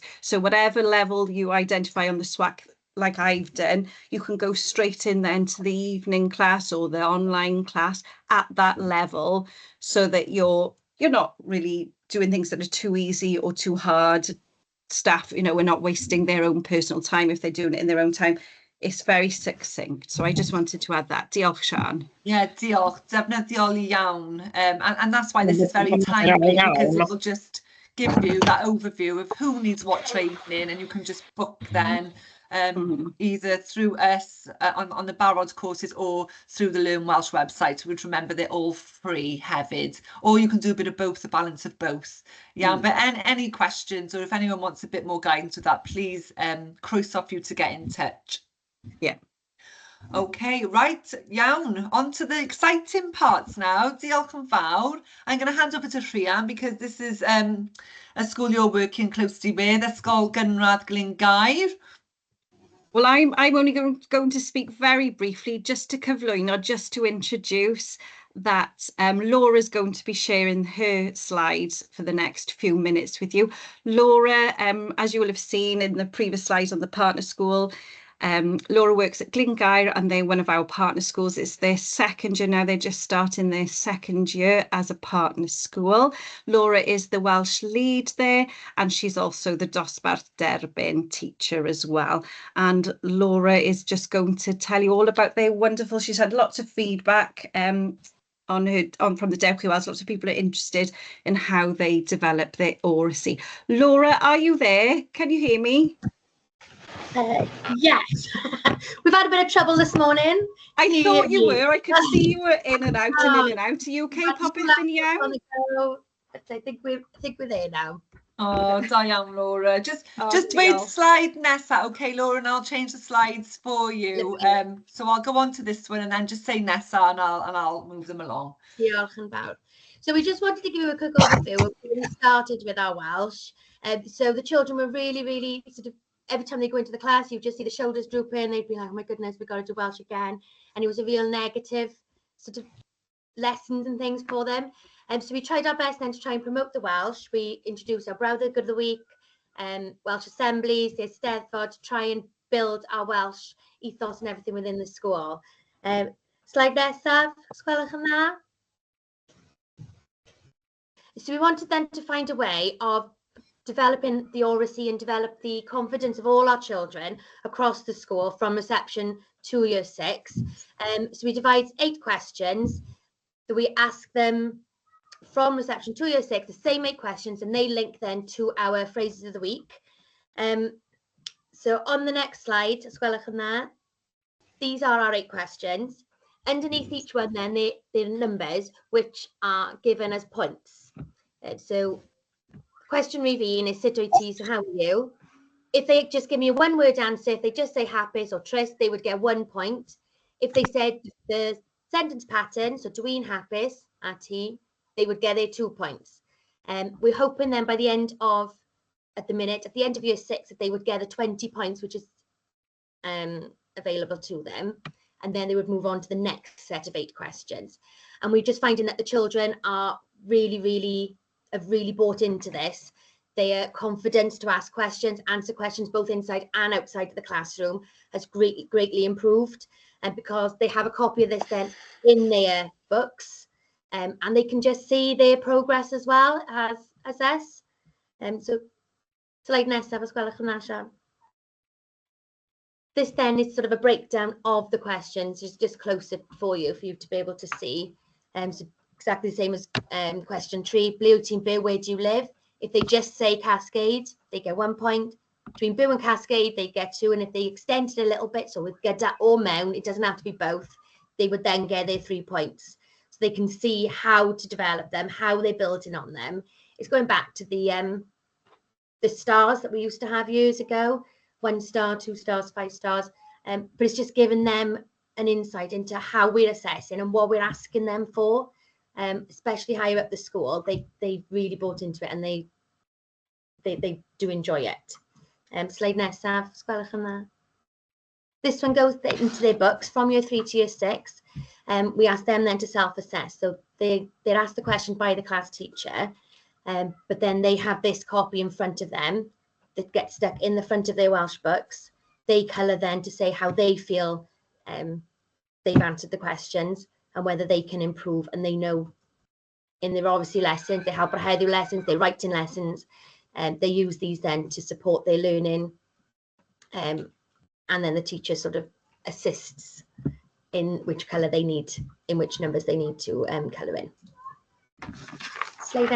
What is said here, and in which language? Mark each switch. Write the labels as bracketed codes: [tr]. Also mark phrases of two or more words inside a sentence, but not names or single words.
[en] So whatever level you identify on the SWAC, like I've done, you can go straight in then to the evening class or the online class at that level, so that you're not really doing things that are too easy or too hard. Staff, you know, we're not wasting their own personal time if they're doing it in their own time. It's very succinct. So I just wanted to add that. [cy] Diolch, Sian. Yeah, diolch. Defnyddiol iawn. [en] And that's why this is very timely, because it will just give you that overview of who needs what training, and you can just book then either through us on the Barod courses or through the Learn Welsh website. We'd remember they're all free hefyd, or you can do a bit of both, a balance of both. Yeah, but any questions, or if anyone wants a bit more guidance with that, please croeso off you to get in touch. Yeah. Okay, right, iawn. On to the exciting parts now. [cy] Diolch yn fawr. [en] I'm going to hand over to Rhian because this is a school you're working closely with, Ysgol Gynradd Glyngauer. Well, I'm only going to speak very briefly, just to cyflwyno, just to introduce that Laura's going to be sharing her slides for the next few minutes with you. Laura, as you will have seen in the previous slides on the partner school, Laura works at Glyngauer, and they're one of our partner schools. It's their second year now. They're just starting their second year as a partner school. Laura is the Welsh lead there, and she's also the [cy] dosbarth derbyn [en] teacher as well. And Laura is just going to tell you all about their wonderful, she's had lots of feedback from the Dewch Welsh. Lots of people are interested in how they develop their oracy. Laura, are you there? Can you hear me? Yes, we've had a bit of trouble this morning. I thought you were. I could see you were in and out and in and out. Are you okay, [cy] popeth yn iawn? [en] I think we're there now. Oh, [cy] da iawn, [en] Laura. Just diolch. wait slide nesa, okay, Laura, and I'll change the slides for you. So I'll go on to this one and then just say nesa, and I'll move them along. [cy] Diolch yn fawr. [en] So we just wanted to give you a quick overview of when we started with our Welsh. So the children were really sort of, every time they go into the class, you just see the shoulders drooping. They'd be like, oh my goodness, we've got to do Welsh again. And it was a real negative sort of lessons and things for them. So we tried our best then to try and promote the Welsh. We introduced our Brawddeg of the Week, Welsh assemblies, the Cyfarfod, to try and build our Welsh ethos and everything within the school. [cy] Slide nesaf, sgwelwch yn dda. [en] So we wanted then to find a way of developing the oracy and develop the confidence of all our children across the school from reception to year 6. So we divide 8 questions that we ask them from reception to year 6, the same 8 questions, and they link then to our phrases of the week. So on the next slide, [cy] sgwelwch yn dda, [en] these are our 8 questions. Underneath each one then, they're numbers which are given as points. So question review is [cy] sut wyt ti, [en] so how are you? If they just give me a one-word answer, if they just say hapus or trist, they would get 1 point. If they said the sentence pattern, so [cy] dwi'n hapus, a ti, [en] they would get their 2 points. We're hoping then by the end of, at the end of year 6, that they would get the 20 points, which is available to them. And then they would move on to the next set of 8 questions. And we're just finding that the children are really bought into this. Their confidence to ask questions, answer questions, both inside and outside of the classroom has greatly improved. And because they have a copy of this then in their books, and they can just see their progress as well as us. So slide nesaf, [cy] os gwelwch yn dda, [en] Sian. This then is sort of a breakdown of the questions, just closer for you to be able to see. So exactly the same as question 3, [cy] ble wyt ti'n byw, [en] where do you live? If they just say Cascade, they get 1 point. Between byw and Cascade, they get 2. And if they extend it a little bit, so with gyda or mewn, it doesn't have to be both, they would then get their 3 points. So they can see how to develop them, how they're building on them. It's going back to the stars that we used to have years ago, 1 star, 2 stars, 5 stars. But it's just giving them an insight into how we're assessing and what we're asking them for. Especially higher up the school, they really bought into it, and they do enjoy it. [cy] Slide nesaf, sgwelwch yn dda. [en] This one goes into their books from year 3 to year 6. We ask them then to self-assess. So they're asked the question by the class teacher, but then they have this copy in front of them that gets stuck in the front of their Welsh books. They colour then to say how they feel they've answered the questions and whether they can improve, and they know in their obviously lessons, they have heddiw lessons, their writing lessons, they use these then to support their learning, and then the teacher sort of assists in which colour they need, in which numbers they need to colour in.